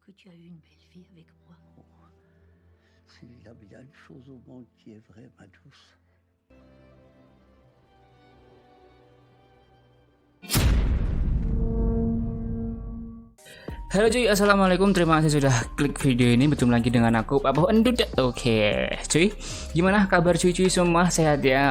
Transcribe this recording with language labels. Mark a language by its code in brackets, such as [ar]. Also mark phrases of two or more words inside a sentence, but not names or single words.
[fr] as eu une belle vie avec moi. S'il y a bien une chose au monde qui est vraie, ma douce. [id] Halo cuy, assalamualaikum. Terima kasih sudah klik video ini. Bertemu lagi dengan aku, Pak Boh Endut. Oke, cuy, gimana kabar cuy-cuy semua? Sehat ya?